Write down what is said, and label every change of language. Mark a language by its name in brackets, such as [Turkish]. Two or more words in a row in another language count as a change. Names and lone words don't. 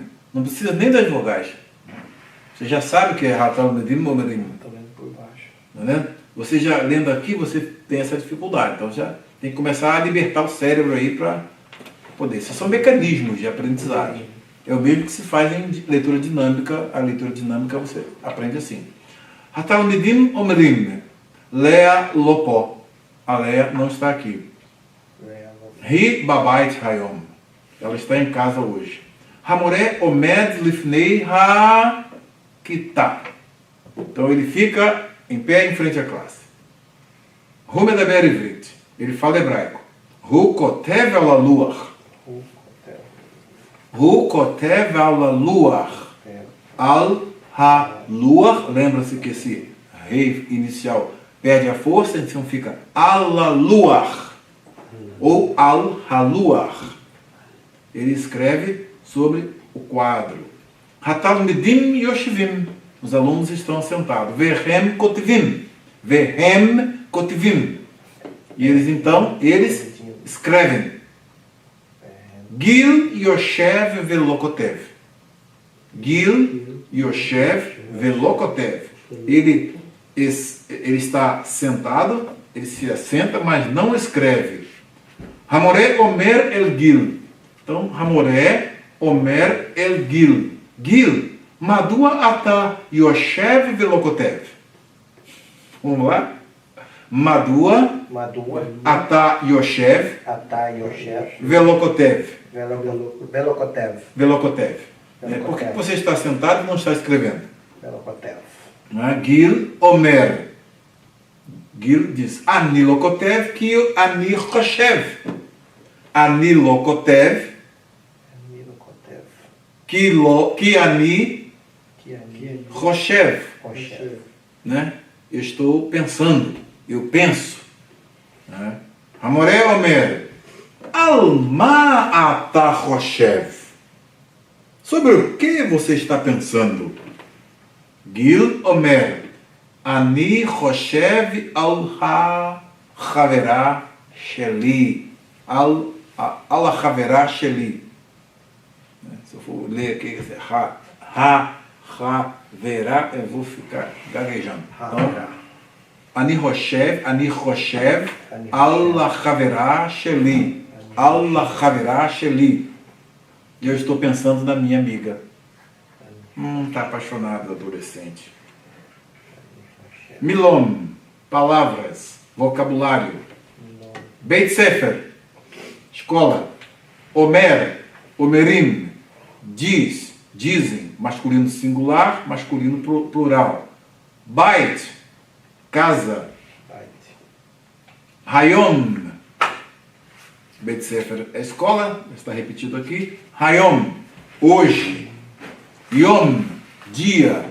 [Portuguese] Não precisa nem das vogais. Você já sabe o que é [Hebrew] התלמידים אומרים. [Portuguese] Estou lendo por baixo. Tá vendo? Você já lendo aqui, você tem essa dificuldade. Então já tem que começar a libertar o cérebro aí para poder. Esses são mecanismos de aprendizagem. É o mesmo que se faz em leitura dinâmica. A leitura dinâmica você aprende assim. [Hebrew] התלמידים אומרים. לאה לא פה. [Portuguese] A Lea não está aqui. [Hebrew] היא בבית היום. [Portuguese] Ela está em casa hoje. [Hebrew] המורה עומד לפני הכיתה. [Portuguese] Então ele fica em pé em frente à classe. [Hebrew] הוא מדבר עברית. [Portuguese] Ele fala hebraico. [Hebrew] הוא כותב על הלוח. הוא כותב על הלוח. על הלוח. [Portuguese] Lembra-se que esse rei inicial perde a força, então fica [Hebrew] על הלוח. Ou על הלוח. [Portuguese] Ele escreve sobre o quadro. [Hebrew] התלמידים יושבים. [Portuguese] Os alunos estão sentados. [Hebrew] והם כותבים. והם כותבים. [Portuguese] E eles então, eles escrevem. [Hebrew] גיל יושב ולא כותב. גיל יושב ולא כותב. [Portuguese] Ele está sentado, ele se assenta, mas não escreve. [Hebrew] המורה אומר אל גיל. [Portuguese] Então, [Hebrew] המורה אומר אל גיל. גיל, מדוע אתה יושב ולא כותב. [Portuguese] Vamos lá? [Hebrew] מדוע אתה יושב ולא כותב. Velokotev. [Portuguese] Por que você está sentado e não está escrevendo? [Hebrew] Velokotev. גיל אומר. [Portuguese] Gil diz, [Hebrew] אני לא כותב כי אני חושב. אני לא כותב כי אני חושב. [Portuguese] Né? Eu estou pensando, eu penso. [Hebrew] Né? המורה אומר. על מה אתה חושב. [Portuguese] Sobre o que você está pensando? [Hebrew] גיל אומר. אני חושב על החברה שלי. על החברה שלי. [Portuguese] Se eu for ler aqui, ha-chaverá, eu vou ficar gaguejando. Então, [Hebrew] אני חושב על החברה שלי. על החברה שלי. [Portuguese] E eu estou pensando na minha amiga. Está apaixonado, adolescente. Milom, palavras, vocabulário. [Hebrew] בית ספר, [Portuguese] escola. [Hebrew] אומר, אומרים, [Portuguese] diz, dizem, masculino singular, masculino plural. Bait, casa. Hayom, [Hebrew] בית ספר [Portuguese] é escola, está repetido aqui. Hayom, hoje. Yom, dia.